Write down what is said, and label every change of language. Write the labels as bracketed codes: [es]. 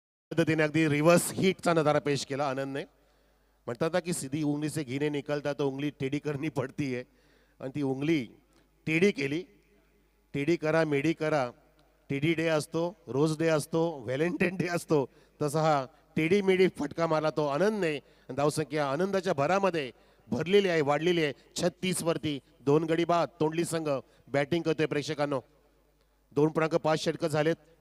[mr] पद्धतीने अगदी रिव्हर्स हिटचा नजारा पेश केला आनंदने. म्हणतात ना [hi] की सीधी उंगली से घी नहीं निकलता तो उंगली टेढ़ी करनी पड़ती है. [mr] आणि ती उंगली टेढ़ी केली. टेढ़ी करा मेडी करा. टेढ़ी डे असतो, रोज डे असतो, व्हॅलेंटाईन डे असतो, तसा हा टेढ़ी मेडी फटका मारला तो आनंदने. धावसंख्या आनंदाच्या भरामध्ये भरलेली आहे, वाढलेली आहे 36 वरती. 2 गडी बाद. तोंडली संघ बॅटिंग करतोय प्रेक्षकांनो. 2.5 षटकं झालेत.